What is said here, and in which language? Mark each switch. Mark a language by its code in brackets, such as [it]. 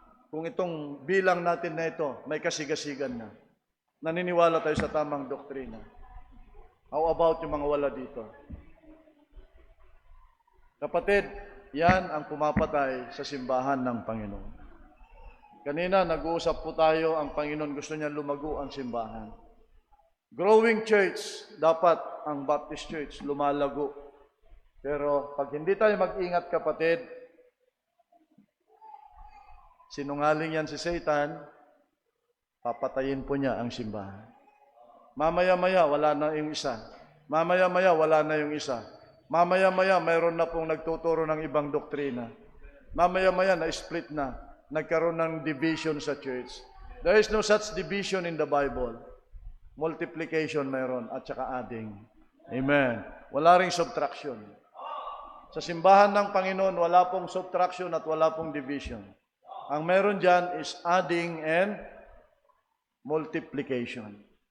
[tl] Kung itong bilang natin na ito, may kasigasigan na. Naniniwala tayo sa tamang doktrina. [en] How about [tl] yung mga wala dito? Kapatid, yan ang pumapatay sa simbahan ng Panginoon. Kanina, nag-uusap po tayo, ang Panginoon gusto niya lumago ang simbahan. Growing church, dapat ang Baptist Church lumalago. Pero pag hindi tayo mag-ingat, kapatid, sinungaling yan si Satan, papatayin po niya ang simbahan. Mamaya-maya, wala na yung isa. Mamaya-maya, wala na yung isa. Mamaya-maya, mayroon na pong nagtuturo ng ibang doktrina. Mamaya-maya, na-split na. Nagkaroon ng division sa church. [en] There is no such division in the Bible. Multiplication [tl] mayroon at saka [en] adding. Amen. [tl] Wala ring subtraction. Sa simbahan ng Panginoon, wala pong subtraction at wala pong division. Ang meron dyan [en] is adding and multiplication.